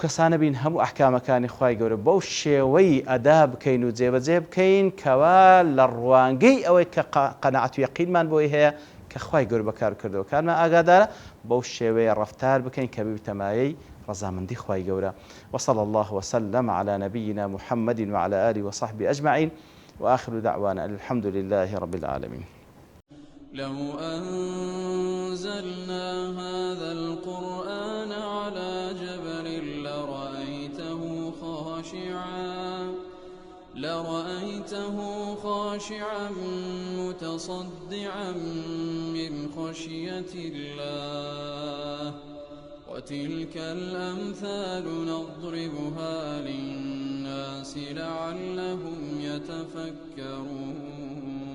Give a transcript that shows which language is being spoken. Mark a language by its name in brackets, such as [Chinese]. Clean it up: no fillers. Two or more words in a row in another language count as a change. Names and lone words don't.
[Central Kurdish] کەسانە بین هەموو ئەحکامەکانی خوای گەورە بەو شێوەی ئەدا بکەین و جێبەجێ بکەین کەوا لە ڕوانگەی ئەوەی کە قەناعەت و یەقینمان بۆی هەیە کە خوای گەورە بەکار کردەوەکانمان ئاگادارە بەو شێوەیە ڕەفتار بکەین کە بتەمایەی رضامندی خوای گەورە [Arabic] وصلى الله وسلم على نبينا محمد وعلى آله وصحبه أجمعين وآخر دعوانا الحمد لله رب العالمين. لو أنزلنا هذا القرآن على جبل لرأيته خاشعا متصدعا من خشية الله وتلك الأمثال نضربها للناس لعلهم يتفكرون